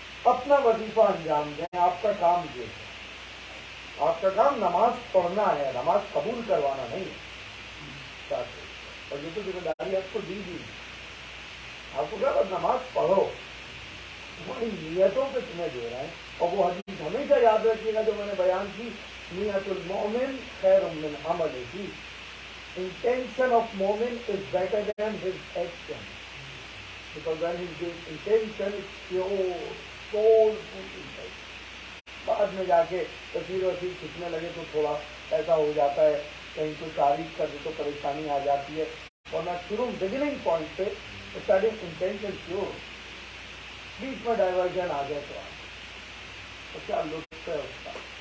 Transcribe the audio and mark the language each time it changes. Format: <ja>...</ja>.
<ur>اپنا وظیفہ انجام دیں. آپ کا کام یہ ہے, آپ کا کام نماز پڑھنا ہے, نماز قبول کروانا نہیں ہے. اور یہ تو ذمہ داری آپ کو دی. آپ کو کیا بس نماز پڑھو, وہی نیتوں پہ تمہیں دے رہے ہیں. اور وہ حدیث ہمیشہ یاد رکھیے گا جو میں نے بیان کی,</ur> <ar>نیت المومن خیر من عملہ.</ar> <en>Intention of</en> <ur>مومن</ur> <en>is better than his action. Because when his intention is pure, soulful intention.</en> <ur>بعد میں جا کے تصویر وصیر کھینچنے لگے تو تھوڑا ایسا ہو جاتا ہے, کہیں کوئی تعریف کر دے تو پریشانی آ جاتی ہے. ورنہ شروع بگننگ پوائنٹ پہ</ur> <en>starting intention pure,</en> <ur>بیچ میں ڈائیورژن آ گیا تو کیا لطف ہے اس کا.</ur>